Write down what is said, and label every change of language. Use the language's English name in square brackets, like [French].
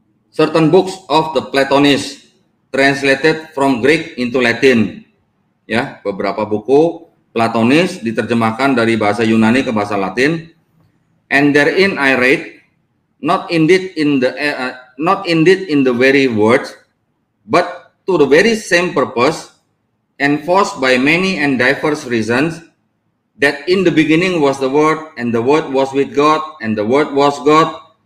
[English] Certain books of the Platonists translated from Greek into Latin. [Indonesian] Ya, beberapa buku Platonis diterjemahkan dari bahasa Yunani ke bahasa Latin. [English] And therein I read, not indeed in the very words, but to the very same purpose, enforced by many and diverse reasons, that in the beginning was the Word, and the Word was with God, and the Word was God.